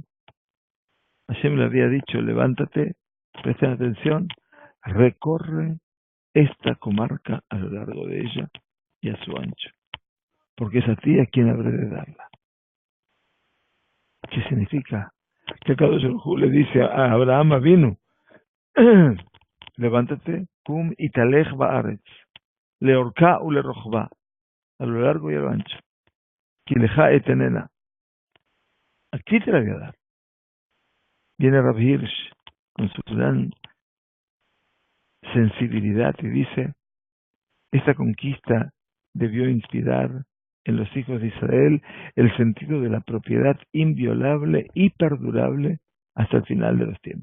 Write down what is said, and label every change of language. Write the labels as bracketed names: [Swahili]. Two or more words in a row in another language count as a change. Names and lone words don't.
[Spanish] Hashem le había dicho: levántate, presten atención, recorre esta comarca a lo largo de ella y a su ancho, porque es a ti a quien habré de darla. ¿Qué significa? Que [Hebrew] קדוש ברוך הוא [Spanish] le dice a Abraham Avinu: levántate, [Hebrew] קום התהלך בארץ, לארכה ולרחבה, [Spanish] a lo largo y a lo ancho, [Hebrew] כי לך אתננה, [Spanish] aquí te la voy a dar. Viene Rav Hirsch con su gran sensibilidad y dice: esta conquista debió inspirar en los hijos de Israel el sentido de la propiedad inviolable y perdurable hasta el final de los tiempos.